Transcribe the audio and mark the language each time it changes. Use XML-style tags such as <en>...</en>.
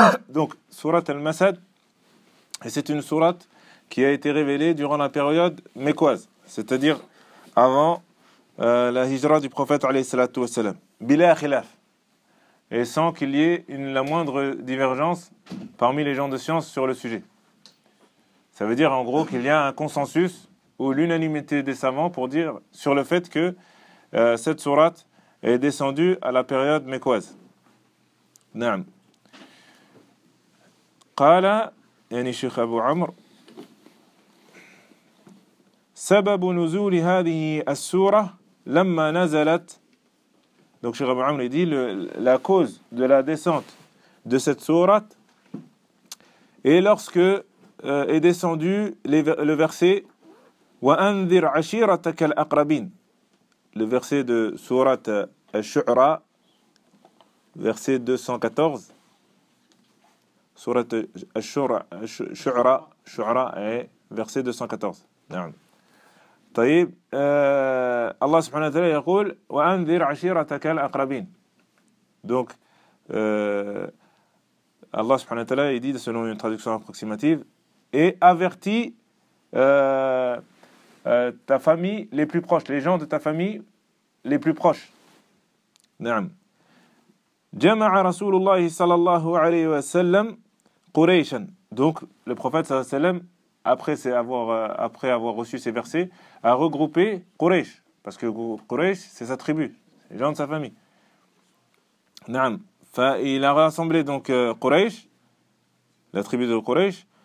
<fr>Donc, Sourate al-Masad, et c'est une sourate qui a été révélée durant la période mécoise, c'est-à-dire avant la hijra du prophète, alayhi salatu wassalam,</fr> <ar>bila khilaf,</ar> <fr>et sans qu'il y ait la moindre divergence parmi les gens de science sur le sujet. Ça veut dire, en gros, qu'il y a un consensus ou l'unanimité des savants pour dire sur le fait que cette sourate est descendue à la période mécoise.</fr> <ar>Naam. قال يعني شيخ أبو عمرو، سبب نزول هذه السورة لما نزلت</ar> <fr>Donc, Cheikh Abou Amr dit la cause de la descente de cette sourate est lorsque est descendu le verset</fr> <ar>وَأَنذِرْ عَشِيرَتَكَ الْأَقْرَبِينَ.</ar> <fr>Le verset de sourate Al-Shu'ra, verset 214. Sourate Al-Shu'ra, Shu'ra est verset 214. Non.</fr> <ar>طيب الله سبحانه وتعالى يقول وأنذر عشيرتك الأقربين.</ar> <fr>Donc</fr> <ar>الله سبحانه وتعالى</ar> <fr>dit selon une traduction approximative et avertit ta famille les plus proches, les gens de ta famille les plus proches.</fr> <ar>نعم. جمع رسول الله صلى الله عليه وسلم قريشا.</ar> <fr>Donc le prophète</fr> <ar>صلى الله عليه وسلم</ar> <fr>après avoir reçu ces versets, a regroupé Quraysh. Parce que Quraysh, c'est sa tribu, c'est les gens de sa famille. Naam. Il a rassemblé donc Quraysh, la tribu de Quraysh.</fr>